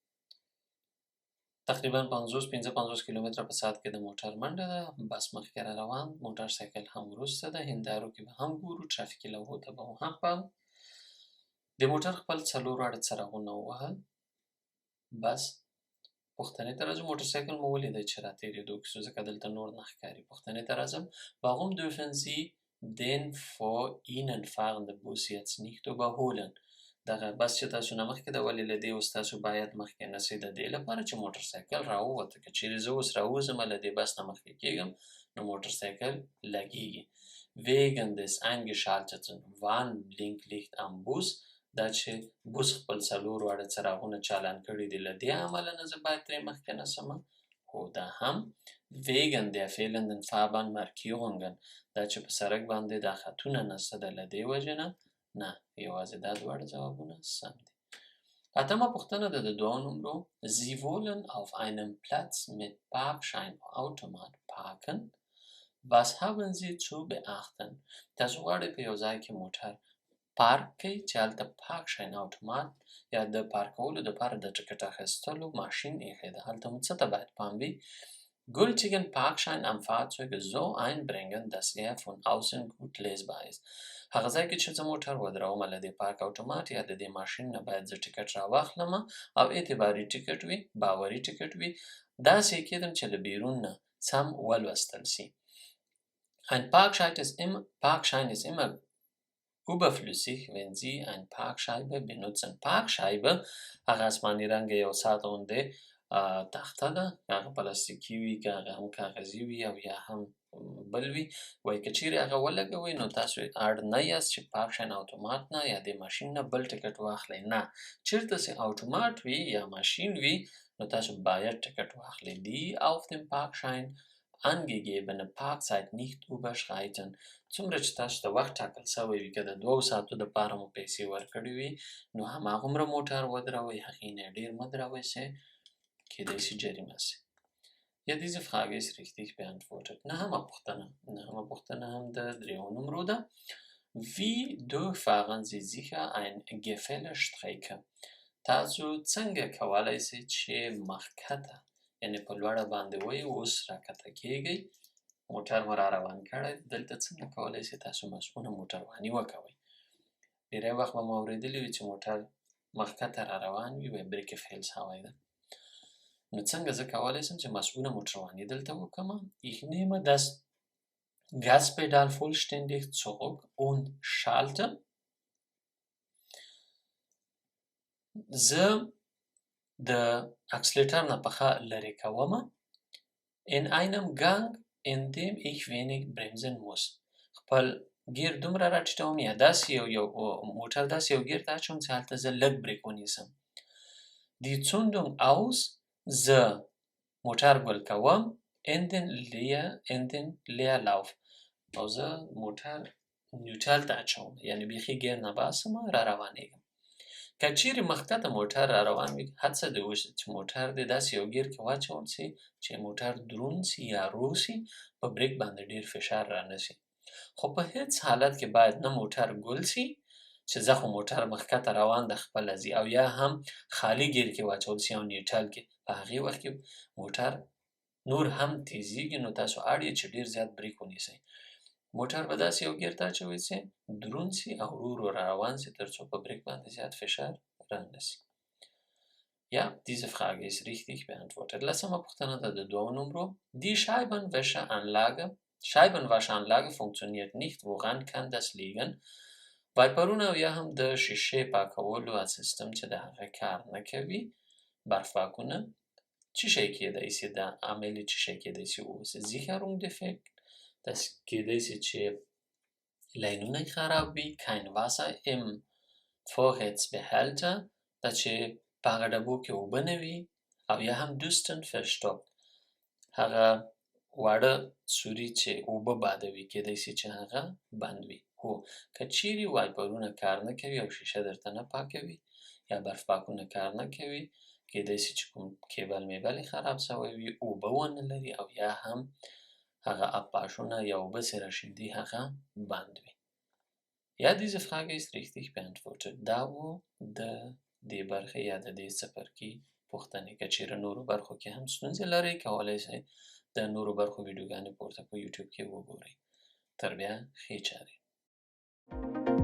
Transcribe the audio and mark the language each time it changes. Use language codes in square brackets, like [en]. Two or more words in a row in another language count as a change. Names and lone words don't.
[ps] تقریبا 50 کیلومتره په ساعت کې د موټر منډه ده، بس مخکې را روان، موټر سایکل هم وروسته ده، هندارو کې به هم ګورو، ترافیکي لوحو ته به هم پام. د موټر خپل 4 واړه څراغونه ووهل. بس پوښتنې ته راځم. موټرسایکل مو ولیدی چې را تېرېدو کې سو، ځکه دلته نور نه ښکاري. پوښتنې ته راځم. [de] Warum dürfen Sie den vor Ihnen fahrenden Bus jetzt nicht überholen؟ [ps] دغه بس چې تاسو نه مخکې ده ولې له دې اوس تاسو باید مخکې نه سئ، د دې لپاره چې موټرسایکل راووته. که چیرې زه اوس راوځمه له دې بس نه مخکې کېږم نو موټرسایکل لګېږي. [de] Wegen des eingeschalteten Warnblinklicht am Bus، [ps] دا چې بوس خپل 4 واړه څراغونه چالان کړي دي، له دې امله نه زه باید ترې مخکې نه سمه. خو دا هم [de] wegen der fehlenden Fahrbahnmarkierungen، [ps] دا چې په سړک باندې دا خطونه نشته ده، له دې وجې نه نه. یوازې دا دواړه ځوابونه سم دي. اتمه پوښتنه ده د 2 نمرو. [de] Sie wollen auf einem Platz mit Parkscheinautomat parken. Was haben Sie zu beachten؟ [ps] تاسو غواړئ په یو ځای کې موټر پارک کوي چې هلته پارکشاین اوټومات یا د پارکولو دپاره د ټکټ اخیستلو ماشین ایښی ده. هلته مو څه ته باید پام وي؟ [de] Gültigen Parkschein am Fahrzeug so einbringen, dass von außen gut lesbar ist. [ps] هغه ځای کې چې زه موټر ودروم له دې پارک اوټومات یا د دې ماشین نه باید زه ټکټ راواخلم او اعتباري ټکټ وي، باوري ټکټ وي، داسې یې کېدم چې له بیرون نه سم ولوستل سي. [de] Ein Parkschein ist immer überflüssig, wenn Sie eine Parkscheibe benutzen. [ps] Parkscheibe هغه اسماني رنګه یو ساده غوندې تخته ده، که هغه پلاستیکي وي، که هغه هم کاغذي وي او یا هم بل وي. وایي که چیرې هغه ولګوئ نو تاسو اړ نه یاست چې پارکشاین اوټومات نه یا د ماشین نه بل ټکټ واخلئ. نه، چېرته چې اوټومات وي یا ماشین وي نو تاسو باید ټکټ واخلئ. [de] Die auf dem Parkschein angegebene Parkzeit nicht überschreiten. [ps] څومره چې تاسو ته وخت ټاکل سوی وي، که د 2 ساعتو دپاره مو پیسې ورکړې وي نو هماغومره موټر ودروئ، هغې نه ډېر مه دروئ چې کېدی سي جریمه سي. [de] Ja, diese Frage ist richtig beantwortet. [ps] نهمه پوښتنه هم د 3 نمرو ده. [de] Wie durchfahren Sie sicher eine Gefällestrecke؟ [ps] تاسو څنګه کولی سئ چې مخکته یعنې په لوړه باندې وئ اوس راکته کېږئ موټر مو را روان کړی، دلته څنګه کولی شئ تاسو مسؤونه موټرواني وکوئ. ډېری وخت به مو اورېدلي وي چې موټر مخکته را روان وي، وایي بریک فیل شوی ده. نو څنګه زه کولی شم چې مسؤونه موټرواني دلته وکړم؟ [de] Ich nehme das Gaspedal vollständig zurück und schalte. [ps] زه د اکسلیټر نه پښه لرې کومه. [de] In einem Gang, in dem ich wenig bremsen muss. [ps] خپل ګیر دومره راټیټوم یا داسې یو موټر داسې یو ګیر ته اچوم چې هلته زه لږ بریک ونیسم. [de] Die Zündung aus. [ps] زه موټر ګل کوم. [de] in den Leerlauf. [ps] او زه موټر نیوټرل ته اچوم، یعنې بیخي ګیر نه باسم، را روانېږم. که چیرې مخکته موټر را روان وي، هڅه دې وشي چې موټر دې داسې یو ګیر کې واچول سي چې موټر دروند سي یا رو سي، په بریک باندې ډېر فشار را نه سي. خو په هیڅ حالت کې باید نه موټر ګل سي چې زه خو موټر مخکته روان د خپله ځي، او یا هم خالي ګیر کې واچول سي او نیوټرل کې. په هغې وخت کې موټر نور هم تیزیږي، نو تاسو اړ یې چې ډېر زیات بریک ونیسئ. موټر به داسې یو ګیر ته اچوئ چې دروند سي او ورو ورو را روان سي، تر څو په بریک باندې زیات فشار راننسي. [de] Ja, diese Frage ist richtig beantwortet. [ps] لسمه پوښتنه ده د 2 نمرو. [de] Die Scheibenwaschanlage funktioniert nicht. Woran kann das liegen? [ps] وایپرونه او یا هم د شیشې پاکولو سیستم چې د هغه کار نه کوي، برفاکونه، چی شی کېدی سي د عامل چی شی کېدی سي اوسي؟ [de] Sicherung defekt. Das [ps] کېدی سي چې لاینونه خراب وي. [de] Kein Wasser im Vorratsbehälter. [ps] دا چې په هغه ډبو کې اوبه نه وي. او یا هم [de] Düsen verstopft. [ps] هغه واړه سوري چې اوبه بادوي، کېدی سي چې هغه بند وي. هو که چیرې وایپرونه کار نه کوي او شیشه درته نه پاکوي یا برف پاکونه کار نه کوي، کېدی سي چې کوم کیبل میبل خراب شوی وي، اوبه ونه لري، او یا هم هغه ابپاشونه یا اوبه چې راشیندي هغه بند وي. [de] Ja, diese Frage ist richtig beantwortet. [ps] دا و د دې برخې یا د دې څپرکي پوښتنې. که چیرې نورو برخو کې هم ستونزې لرئ، کولی شئ د نورو برخو ویډیوګانې پورته په یوټیوب کې وګورئ. تر بیا ښې چارې.